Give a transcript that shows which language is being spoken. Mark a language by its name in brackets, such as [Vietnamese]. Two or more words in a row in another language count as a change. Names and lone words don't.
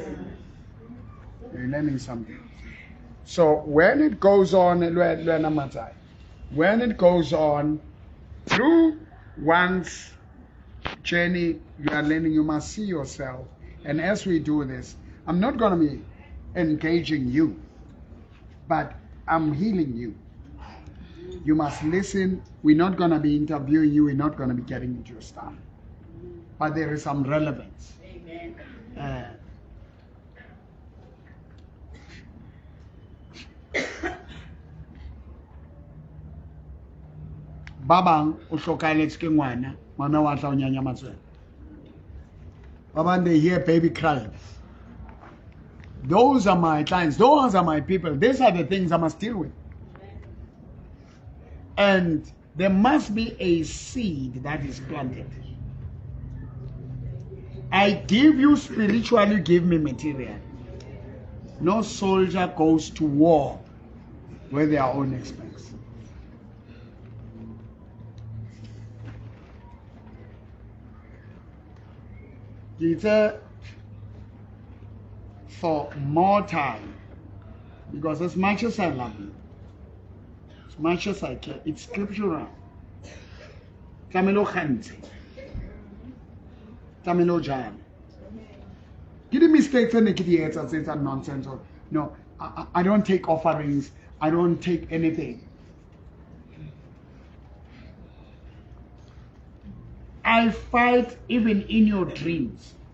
[English] Are you learning something? So when it goes on, when it goes on through one's journey, you are learning, you must see yourself. And as we do this, I'm not going to be engaging you, but I'm healing you. You must listen. We're not going to be interviewing you. We're not going to be getting into your stuff. But there is some relevance. [Southern Sotho] ba bang o hlokahalletswe ke ngwana ngwana wa tla o nyanya matswele ba bang [English] they hear baby crying. Those are my clients, those are my people, these are the things I must deal with. And there must be a seed that is planted. I give you spiritual, you give me material. No soldier goes to war with their own expense. It's for more time, because as much as I love you, as much as I care, it's scriptural. Tlamelo khantse. Tlamelo jam. Get the mistakes and get the answers, it's nonsense. Or no, I don't take offerings. I don't take anything. I fight even in your dreams.